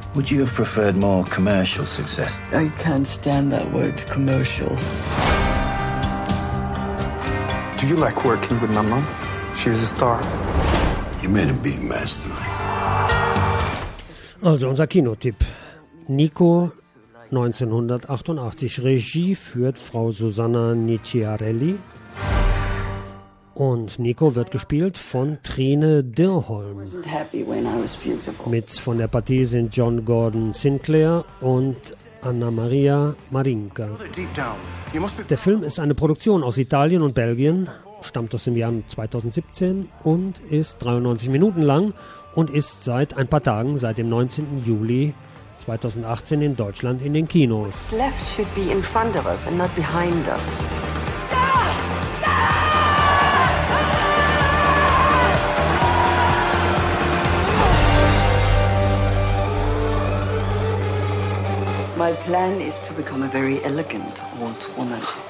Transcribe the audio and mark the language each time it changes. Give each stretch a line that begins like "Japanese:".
English: Would you have preferred more commercial success? I can't stand that word, commercial. Do you like working with my mom? She's a star. You made a big mess tonight.
German: Also unser Kinotipp. Nico, 1988. Regie führt Frau Susanna Nicchiarelli. Und Nico wird gespielt von Trine Dirholm. Mit von der Partie sind John Gordon Sinclair und Anna Maria Marinka. Der Film ist eine Produktion aus Italien und Belgien, stammt aus dem Jahr 2017 und ist 93 Minuten lang und ist seit ein paar Tagen, seit dem 19. Juli 2018 in Deutschland in den Kinos.
English: Left should be in front of us and not behind us. My plan is to become a very elegant old woman.